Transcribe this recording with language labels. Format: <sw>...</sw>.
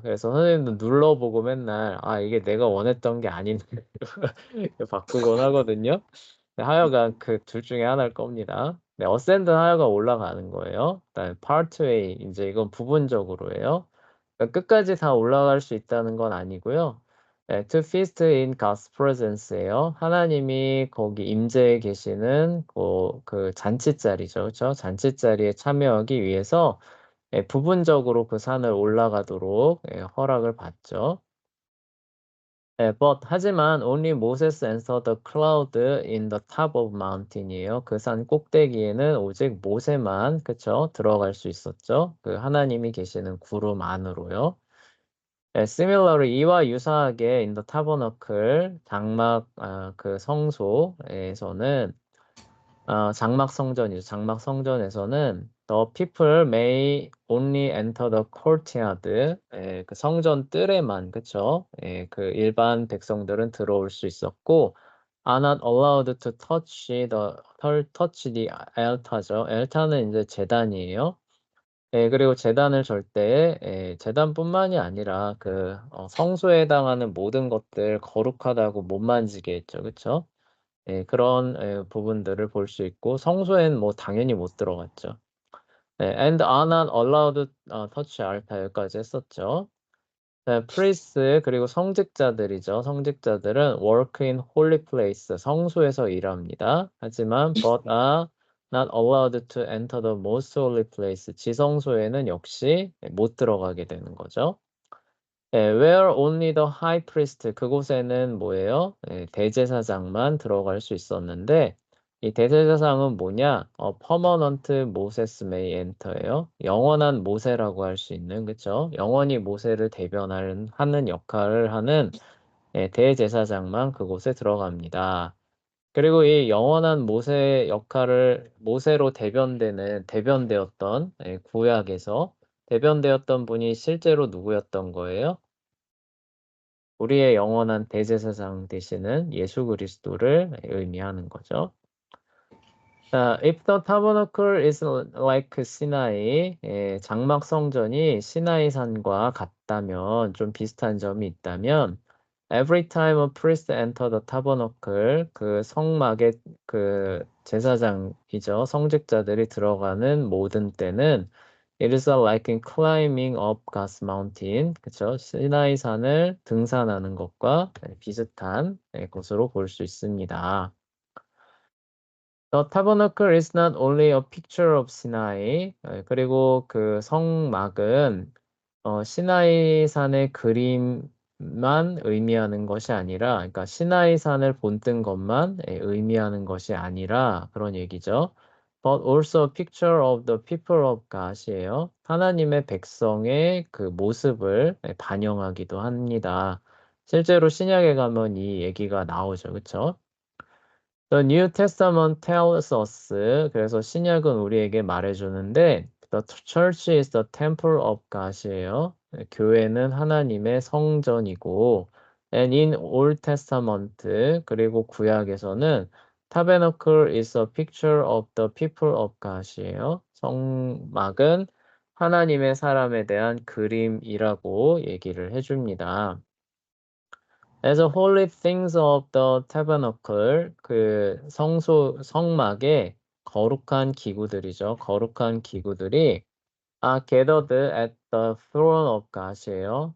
<ko>그래서 선생님도 눌러보고 맨날 이게 내가 원했던 게 아닌데 바꾸곤 하거든요. 네, 하여간 그 둘 중에 하나일 겁니다. 네, 어센드 하여간 올라가는 거예요. 그다음에 파트웨이 이제 이건 부분적으로예요. 그러니까 끝까지 다 올라갈 수 있다는 건 아니고요.</ko> <en>네, to feast in God's presence예요.</en> <ko>하나님이 거기 임재해 계시는 그 잔치자리죠, 그렇죠? 잔치자리에 참여하기 위해서 부분적으로 그 산을 올라가도록 허락을 받죠.</ko> <en>하지만 only Moses entered the cloud in the top of mountain이에요.</en> <ko>그 산 꼭대기에는 오직 모세만 그쵸 들어갈 수 있었죠. 그 하나님이 계시는 구름 안으로요. similarly 이와 유사하게</ko> <en>in the tabernacle</en> <ko>장막 그 성소에서는 장막 성전이죠. 장막 성전에서는</ko> <en>the people may only enter the courtyard.</en> <ko>그 성전 뜰에만 그쵸? 그 일반 백성들은 들어올 수 있었고</ko> <en>are not allowed to touch the altar죠.</en> <ko>altar는 이제 제단이에요. 그리고 제단을 절 때, 제단뿐만이 아니라 그 성소에 해당하는 모든 것들 거룩하다고 못 만지게 했죠. 그쵸? 그런 부분들을 볼 수 있고 성소엔 뭐 당연히 못 들어갔죠.</ko> <en>and are not allowed touch altar</en> <ko>여기까지 했었죠. priest 그리고 성직자들이죠.</ko> <en>성직자들은 work in holy place</en> <ko>성소에서 일합니다.</ko> <en>하지만 but are not allowed to enter the most holy place</en> <ko>지성소에는 역시 못 들어가게 되는 거죠.</ko> <en>where only the high priest</en> <ko>그곳에는 뭐예요? 대제사장만 들어갈 수 있었는데 이 대제사장은 뭐냐?</ko> <en>permanent Moses may enter예요.</en> <ko>영원한 모세라고 할 수 있는 그쵸? 영원히 모세를 하는 역할을 하는 대제사장만 그곳에 들어갑니다. 그리고 이 영원한 모세 역할을 모세로 대변되었던 구약에서 대변되었던 분이 실제로 누구였던 거예요? 우리의 영원한 대제사장 되시는 예수 그리스도를 의미하는 거죠.</ko> <en>if the tabernacle is like 시나이,</en> <ko>장막 성전이 시나이 산과 같다면 좀 비슷한 점이 있다면</ko> <en>every time a priest enter the tabernacle</en> <ko>그 성막의 그 제사장이죠. 성직자들이 들어가는 모든 때는</ko> <en>it is like in climbing up God's mountain.</en> <ko>그쵸? 시나이 산을 등산하는 것과 비슷한 것으로 볼 수 있습니다.</ko> <en>The tabernacle is not only a picture of Sinai.</en> <ko>그리고 그 성막은 시나이 산의 그림만 의미하는 것이 아니라, 그러니까 시나이 산을 본뜬 것만 의미하는 것이 아니라 그런 얘기죠.</ko> <en>But also a picture of the people of God이에요.</en> <ko>하나님의 백성의 그 모습을 반영하기도 합니다. 실제로 신약에 가면 이 얘기가 나오죠, 그렇죠?</ko> <en>The New Testament tells us.</en> <ko>그래서 신약은 우리에게 말해주는데</ko> <en>the church is the temple of God이에요.</en> <ko>교회는 하나님의 성전이고</ko> <en>and in Old Testament</en> <ko>그리고 구약에서는</ko> <en>tabernacle is a picture of the people of God이에요.</en> <ko>성막은 하나님의 사람에 대한 그림이라고 얘기를 해줍니다.</ko> <en>As a holy things of the tabernacle,</en> <ko>그 성막의 거룩한 기구들이죠. 거룩한 기구들이</ko> <en>are gathered at the throne of God이에요.</en>